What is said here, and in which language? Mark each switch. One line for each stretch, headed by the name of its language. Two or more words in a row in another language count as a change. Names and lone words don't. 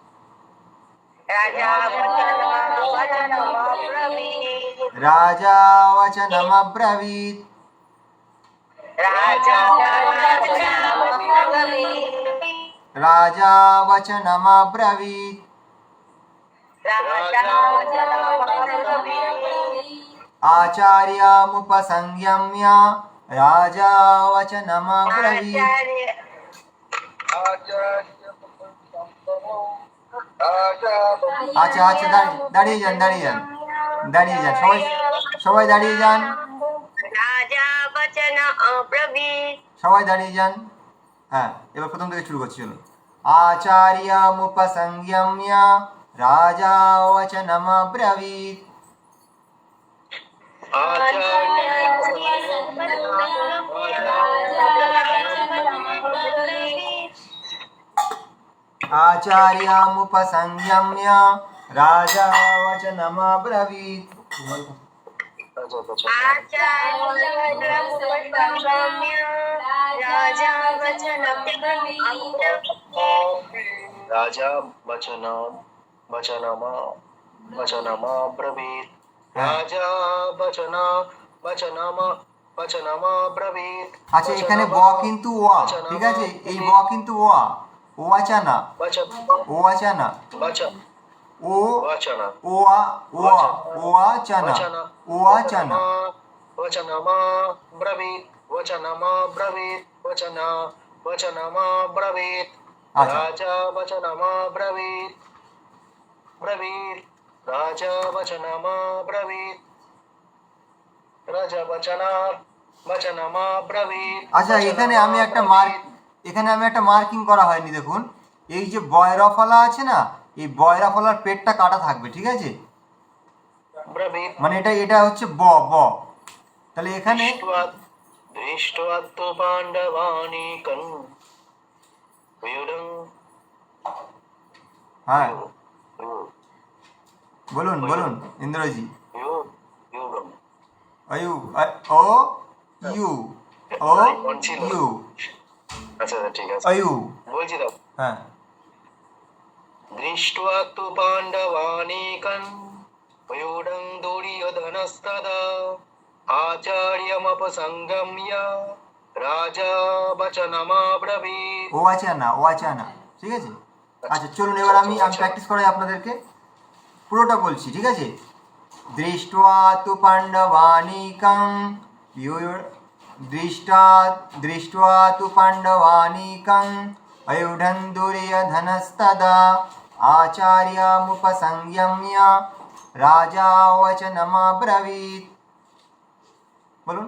Sanskrit: রাজা বচনমব্রবীৎ রাজা বচনমব্রবীৎ आचार्यमुपसंयम्य राजा वचनमब्रवीत्
Bangla: আচ্ছা আচ্ছা দাঁড়িয়ে যান সবাই সবাই দাঁড়িয়ে যান
Sanskrit: রাজা বচন অব্রবীৎ
Bangla: সবাই দাঁড়িয়ে যান হ্যাঁ এবার প্রথম থেকে শুরু করছি চলুন
Sanskrit: আচার্যমুপসংযম্য রাজা वचनमब्रवीत् आचार्यमुपसंयम्य राजा वचनमब्रवीत् राजा वचनमब्रवीत् राजा वचनमब्रवीत्
Bangla: আচ্ছা এখানে ব কিন্তু ওয়া ঠিক আছে এই ব কিন্তু ওয়া ওয়াচা না ওয়াচা না ও ওয়া ওয়া ওয়াচা না ওয়াচা না
Sanskrit: वचनमब्रवीत्
Bangla: আচ্ছা
Sanskrit: राजा वचनमब्रवीत् राजा वचनमब्रवीत्
Bangla: আচ্ছা এখানে আমি একটা মার্কিং করা হয়নি দেখুন এই যে বয়রা ফলা আছে না এই বয়রা ফলার পেটটা কাটা থাকবে ঠিক আছে মানে এটা হচ্ছে ব ব তাহলে এখানে
Sanskrit: दृष्ट्वा तु पाण्डवानीकं
Bangla: হ্যাঁ বলুন বলুন ইন্দ্রজি অয়ু ও ইউ ও ইউ আচ্ছা ঠিক আছে অয়ু বলছি দাও হ্যাঁ
Sanskrit: दृष्ट्वा तु पाण्डवानीकं वयोढं दुर्योधनस्तदा आचार्यमुपसंगम्य राजा वचनमब्रवीत्
Bangla: ও আছে না ও আছে না ঠিক আছে আচ্ছা চলুন এবার আমি প্র্যাকটিস করাই আপনাদেরকে পুরোটা বলছি ঠিক আছে
Sanskrit: দৃष्ट्वा तु पाण्डवानीकं दृष्ट्वा तु पाण्डवानीकं अयुढं दुर्योधनस्तदा आचार्यमुपसंयम्य राजा वचनमब्रवीत्
Bangla: বলুন